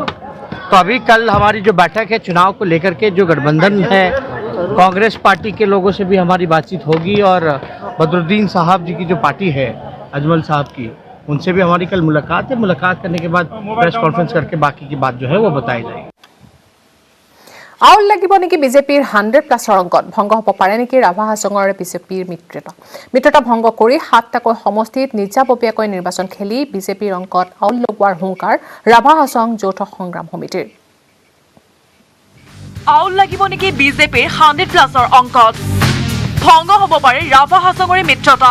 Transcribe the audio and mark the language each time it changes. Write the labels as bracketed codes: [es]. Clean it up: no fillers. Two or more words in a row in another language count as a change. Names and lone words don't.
[hi] तो अभी कल हमारी जो बैठक है चुनाव को लेकर के, जो गठबंधन है कांग्रेस पार्टी के लोगों से भी हमारी बातचीत होगी और बदरुद्दीन साहब जी की जो पार्टी है अजमल साहब की, उनसे भी हमारी कल मुलाकात है। मुलाकात करने के बाद [en] press conference [hi] करके बाकी की बात जो है वो बताई जाएगी। [as] আউল লাগিব নেকি বিজেপিৰ 100+ অংকত ভংগ হ'ব পাৰে নেকি ৰাভা হাছঙৰ বিজেপিৰ মিত্ৰতা ভংগ কৰি 7টাকৈ সমষ্টিত নিজাববীয়াকৈ নিৰ্বাচন খেলি বিজেপিৰ অংকত আউল লগোৱাৰ হুংকাৰ ৰাভা হাছং যৌথ সংগ্ৰাম সমিতিৰ। আউল লাগিব নেকি বিজেপিৰ 100+ৰ অংকত ভংগ হ'ব পাৰে ৰাভা হাছঙৰে মিত্ৰতা।